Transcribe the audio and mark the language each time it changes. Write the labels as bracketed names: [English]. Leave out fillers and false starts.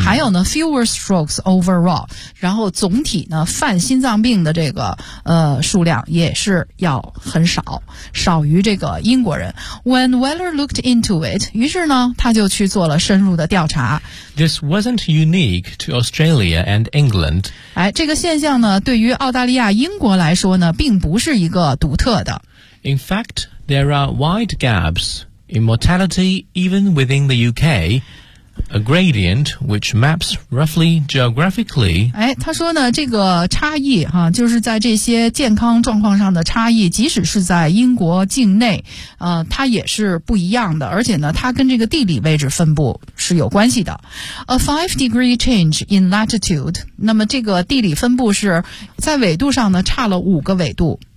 [Chinese] 还有呢 [English] fewer strokes overall， [Chinese] 然后总体呢犯心脏病的这个数量也是要很少，少于这个英国人。 [English] When Weller looked into it， [Chinese] 于是呢他就去做了深入的调查。 [English] This wasn't unique to Australia and England。 [Chinese] 哎，这个现象呢，对于澳大利亚、英国来说呢，并不是一个独特的。 [English] In fact, there are wide gaps in mortality even within the UK, a gradient which maps roughly geographically. [Chinese] 哎，他说呢，这个差异哈，就是在这些健康状况上的差异，即使是在英国境内，它也是不一样的，而且呢，它跟这个地理位置分布是有关系的。 [English] A 5-degree change in latitude， [Chinese] 那么这个地理分布是在纬度上呢，差了5个纬度。